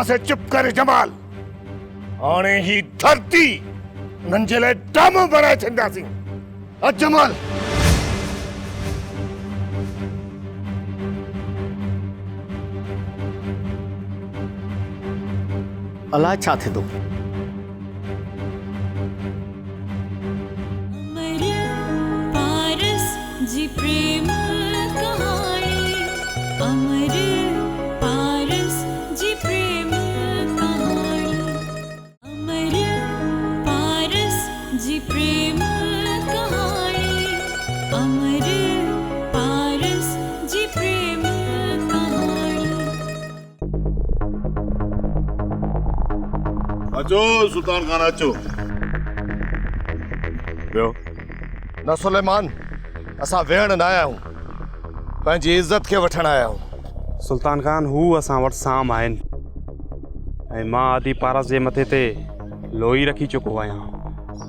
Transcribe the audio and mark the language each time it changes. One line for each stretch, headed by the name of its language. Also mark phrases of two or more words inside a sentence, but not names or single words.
Sindhi: कोन वेहंदासीं चुप करे जमाल हाणे ही धरती उन्हनि जे लाइ डामो बणाए छॾींदासीं। अजमल अलाए छा थिए थो। पारस जी प्रेम कहानी, अमर पारस जी प्रेम कहानी, अमर पारस जी प्रेम कहानी, अमर पारस जी प्रेम कहानी। अचो सुल्तान खान अचो। ॿियो न सुलेमान, असां वेहण न आया आहियूं, पंहिंजी इज़त खे वठण आया आहियूं। सुल्तान खान हू असां वटि साम आहिनि ऐं मां आदि पारस जे मथे ते लोई रखी चुको आहियां।